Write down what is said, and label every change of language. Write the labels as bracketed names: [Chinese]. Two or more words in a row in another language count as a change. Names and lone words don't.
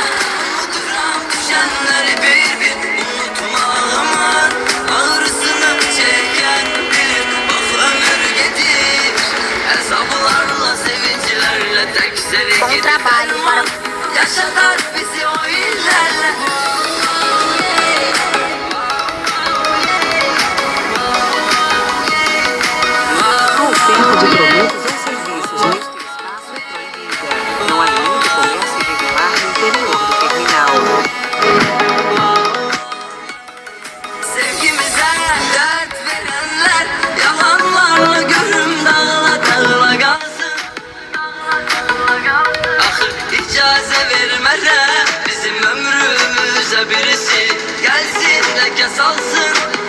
[Azerbaijani] Unuduram düşənləri bir-bir. Unutmağımın ağrısını çəkən bilir. Bax ömür gedir, hesablarla, sevinclərlə tək sevgidi [Portuguese] Bom trabalho [Azerbaijani] dərman. Yaşatar bizi o illərlə. [Portuguese] A oferta de produtos ou serviços neste espaço é proibida. Não alimente comércio irregular no interior do terminal. [Turkish] Sevgimize dert verenler yalanlarla görüm dağla dağla kalsın. Ahır icaze vermeden bizim ömrümüze birisi gelsin leke salsın.